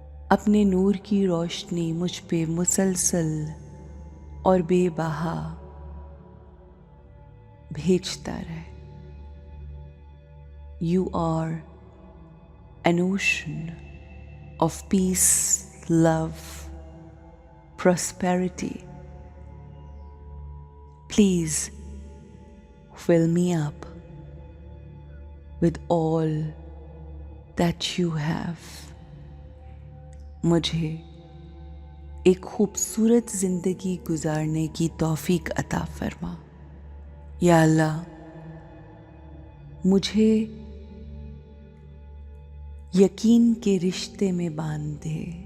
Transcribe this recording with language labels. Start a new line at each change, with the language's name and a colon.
Urdu: اپنے نور کی روشنی مجھ پہ مسلسل اور بے بہا بھیجتا رہے۔
English: You are an ocean of peace, love, prosperity. Please fill me up with all that you have.
Urdu: مجھے ایک خوبصورت زندگی گزارنے کی توفیق عطا فرما۔ یا اللہ مجھے یقین کے رشتے میں باندھ دے،